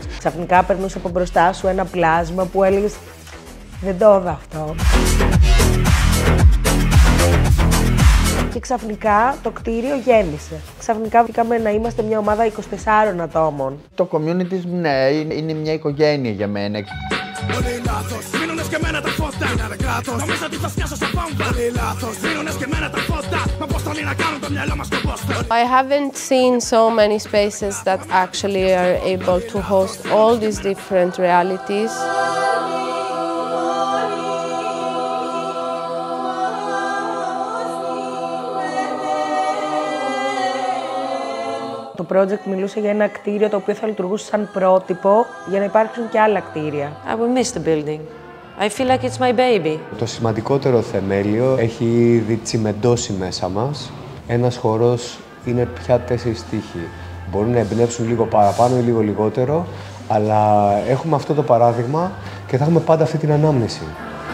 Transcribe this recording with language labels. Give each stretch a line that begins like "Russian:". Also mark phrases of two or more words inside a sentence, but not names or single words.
Greek: Ξαφνικά περνούσε από μπροστά σου ένα πλάσμα που έλεγες «Δεν το είδα αυτό». Και ξαφνικά το κτίριο γέμισε. Ξαφνικά βγήκαμε να είμαστε μια ομάδα 24 ατόμων. Το community, ναι, είναι μια οικογένεια για μένα.
English: I haven't seen so many spaces that actually are able to host all these different realities.
Greek: Το project μιλούσε για ένα κτίριο το οποίο θα λειτουργούσε σαν πρότυπο για να υπάρξουν και άλλα κτίρια.
English: I will miss the building. I feel like it's my baby.
Greek: Το σημαντικότερο θεμέλιο έχει ήδη τσιμεντώσει μέσα μας. Ένας χορός είναι πια 4 στίχοι. Μπορούν να εμπνεύσουν λίγο παραπάνω ή λίγο λιγότερο, αλλά έχουμε αυτό το παράδειγμα και θα έχουμε πάντα αυτή την ανάμνηση.